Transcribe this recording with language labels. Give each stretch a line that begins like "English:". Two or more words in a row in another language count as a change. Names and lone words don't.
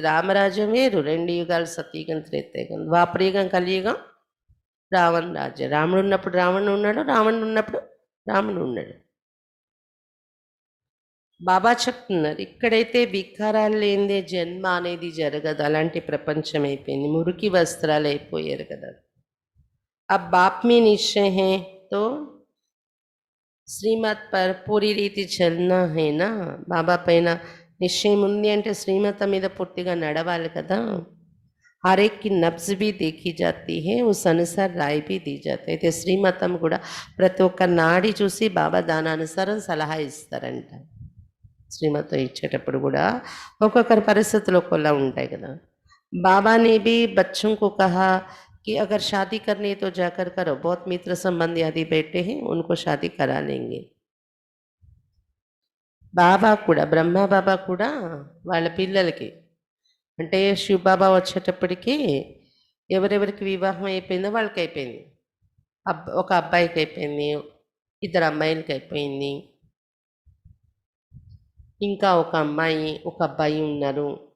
Telugu: రామరాజ్యం వేరు, రెండు యుగాలు, సతయుగం త్రేతాయుగం, ద్వాపరయుగం కలియుగం రావణ రాజ్యం. రాముడు ఉన్నప్పుడు రావణుడు ఉన్నాడు, రావణుడు ఉన్నప్పుడు రాముడు ఉన్నాడు. బాబా చెప్తున్నారు ఇక్కడైతే వికారాలు లేనిదే జన్మ అనేది జరగదు. అలాంటి ప్రపంచం అయిపోయింది. మురికి వస్త్రాలు అయిపోయారు కదా.
Hindi: अब बाप में निश्चय है तो श्रीमत पर पूरी रीति चलना है ना.
Telugu: బాబా పైన నిశ్చయం ఉంది అంటే శ్రీమతం మీద పూర్తిగా నడవాలి కదా.
Hindi: हर एक की नब्ज भी देखी जाती है, उस अनुसार राय भी दी जाती है.
Telugu: అయితే శ్రీమతం కూడా ప్రతి ఒక్క నాడి చూసి బాబా దాని అనుసారం సలహా ఇస్తారంట. శ్రీమతం ఇచ్చేటప్పుడు కూడా ఒక్కొక్కరి పరిస్థితులు ఒక్కోలా ఉంటాయి కదా.
Hindi: बाबा ने भी बच्चों को कहा कि अगर शादी करनी है तो जाकर करो, बहुत मित्र संबंधी आदि बैठे हैं, उनको शादी करा लेंगे.
Telugu: బాబా కూడా, బ్రహ్మ బాబా కూడా వాళ్ళ పిల్లలకి అంటే శివ బాబా వచ్చేటప్పటికి ఎవరెవరికి వివాహం అయిపోయిందో వాళ్ళకి అయిపోయింది. ఒక అబ్బాయికి అయిపోయింది, ఇద్దరు అమ్మాయిలకి అయిపోయింది, ఇంకా ఒక అమ్మాయి ఒక అబ్బాయి ఉన్నారు.